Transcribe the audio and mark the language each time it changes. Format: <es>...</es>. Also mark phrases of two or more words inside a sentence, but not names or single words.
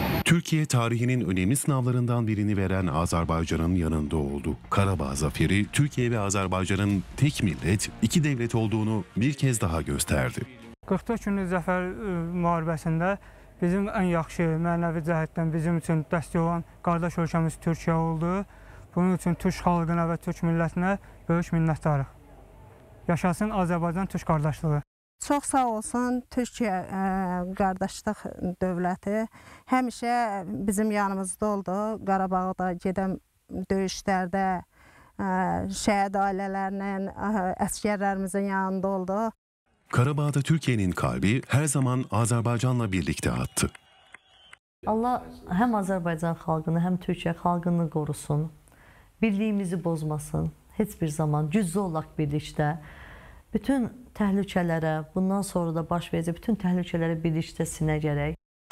<tr>Türkiye tarihinin önemli sınavlarından birini veren Azerbaycan'ın yanında oldu. Karabağ zaferi, Türkiye ve Azerbaycan'ın tek millet, iki devlet olduğunu bir kez daha gösterdi.</tr> <az>44 günlük zəfər müharibəsində bizim ən yaxşı mənəvi cəhətdən bizim üçün dəstək olan qardaş ölkəmiz Türkiyə oldu. Bunun üçün Türk xalqına və Türk millətinə böyük minnətdarıq. Yaşasın Azərbaycan Türk qardaşlığı. Çox sağ olsun Türkiyə qardaşlıq dövləti. Həmişə bizim yanımızda oldu. Qarabağda gedən döyüşlərdə şəhid ailələrinin, əsgərlərimizin yanında oldu.</az> <tr>Karabağ'da Türkiye'nin kalbi her zaman Azerbaycan'la birlikte attı.</tr> <az>Allah hem Azerbaycan xalqını, hem Türkiye xalqını qorusun. Birliyimizi bozmasın. Heç bir zaman cüzdə olaq birlikdə. Bütün təhlükələrə, bundan sonra da baş verəcək bütün təhlükələrə birlikdə sinə gərək.</az>